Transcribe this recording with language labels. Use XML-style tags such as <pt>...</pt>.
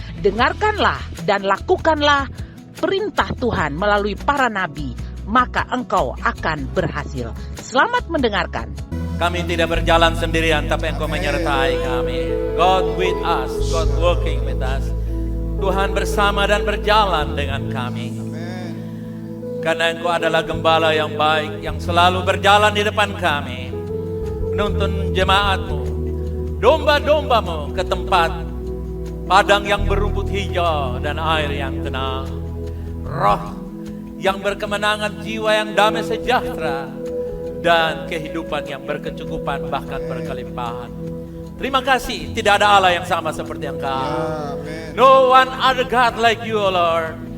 <id>Dengarkanlah dan lakukanlah perintah Tuhan melalui para nabi, maka engkau akan berhasil. Selamat mendengarkan. Kami tidak berjalan sendirian, tapi Engkau menyertai kami.</id> <en>God with us, God working with us.</en> <id>Tuhan bersama dan berjalan dengan kami. Karena Engkau adalah gembala yang baik, yang selalu berjalan di depan kami, menuntun jemaat-Mu, domba-domba-Mu ke tempat padang yang berumput hijau dan air yang tenang. Roh yang berkemenangan, jiwa yang damai sejahtera, dan kehidupan yang berkecukupan bahkan berkelimpahan. Terima kasih, tidak ada Allah yang sama seperti Engkau.</id> <en>No one other God like you, O Lord.</en>